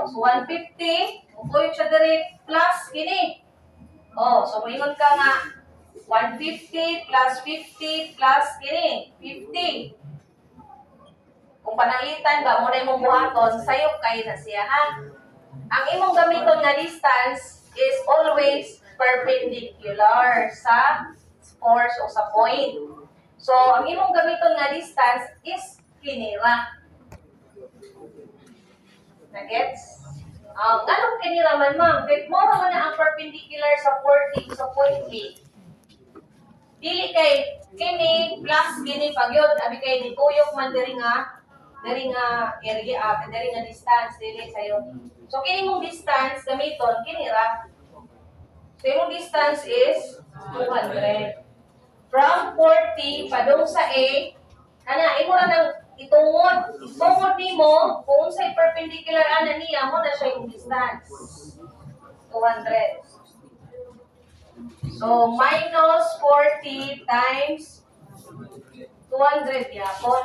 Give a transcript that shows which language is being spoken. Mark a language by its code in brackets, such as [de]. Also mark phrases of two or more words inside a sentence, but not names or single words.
[ceb] So 150, utuyok siya diri plus kini. Oh, so moingon ka nga 150 plus 50 plus kini, 50. Kung pananglitan ba mo na imong buhaton, sayop kay na siya ha. Ang imong gamiton nga [en] distance is always perpendicular [ceb] sa force o sa point. So, ang imong gamiton nga distance is kinira. Na-gets? Anong kinira man, ma'am? Kahit mo naman na ang perpendicular sa 40 sa point A. Dili kay kini plus kini pagyod abi kay dituyok man diri nga area, diri nga distance dili sayo. So, kini mong distance gamiton kinira. So, imong distance is 200. From 40 padung sa A, ana imo ra nang itungod nimo kung unsay perpendicular ana niya mo na siya yung distance. 200. So [en] minus 40 times 200 [ceb] yapon.